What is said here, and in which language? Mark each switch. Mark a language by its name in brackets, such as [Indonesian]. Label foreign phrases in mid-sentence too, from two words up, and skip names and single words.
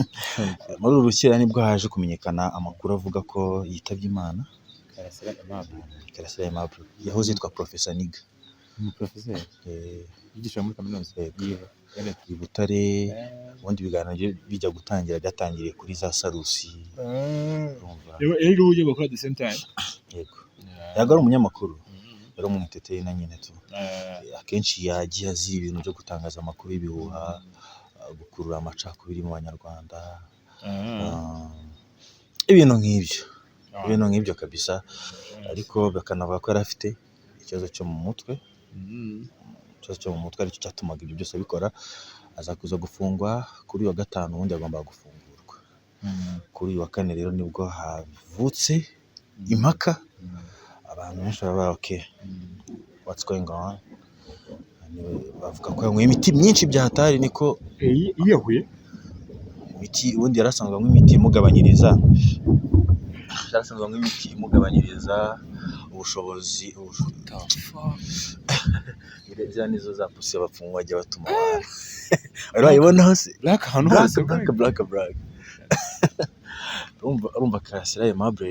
[Kinyarwanda] Muri uru rukera nibwo haje kumenyekana amakuru avuga ko yitabye Imana. Karasira Aimable yahoze yitwa Professor Niga, professeur yigisha muri kaminuza i Butare. Ubundi biganiro bijya gutangira byatangiriye kuri za Sarusi. Rero uje bakora [English] at the same time. [Kinyarwanda] Yego. Yagara umunyamakuru. Yari mu muteteri na nyine tu. Akenshi yagiye azira ibintu byo gutangaza amakuru y'ibihuha, gukurura amacakubiri mu Banyarwanda. Ibintu nk'ibyo kabisa. Ariko bakanavuga ko yari afite ikibazo cyo mu mutwe. Aricyo cyatumaga ibyo byose bikora. Aza kuza gufungwa kuri wa gatanu, ubundi agomba gufungurwa kuri wa kane. Rero nibwo havutse impaka, abantu benshi baba [English] okay, what's going on. [Kinyarwanda] Bavuga ko yanyweye imiti myinshi byahatari, niko yiyahuye imiti. Ubundi yarasanzwe anywa imiti imugabanyiriza ubushobozi. Ireza nizo za pusi bapfumwa bajya batuma abantu urayibona hose black urumva Karasira Aimable.